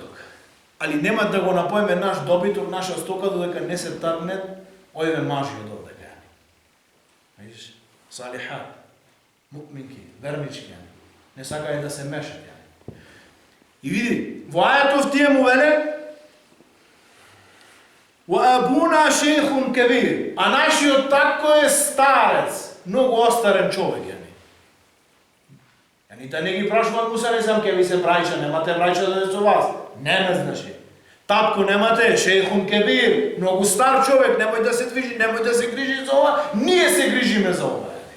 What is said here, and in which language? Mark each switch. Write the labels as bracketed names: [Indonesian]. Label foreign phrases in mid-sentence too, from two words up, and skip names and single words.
[Macedonian] Али нема да го напоиме наш добиток, наша стока, додека не се тргнат овие мажи од овде. Видиш, салихат, мукминки, вернички, не сакаат да се мешат. И види, во ајатов тие му веле: [Arabic] وأبونا شيخ كبير. [Macedonian] А нашиот татко е старец, многу остарен човек. Да не ги прашуват Муса алейхиссалам, ке ви се браќа, немате браќа да со вас. Не знаше. Татко немате, [Arabic] شيخ كبير, [Macedonian] многу стар човек, немој да се движи, немој да се грижи за ова, ние се грижиме за ова.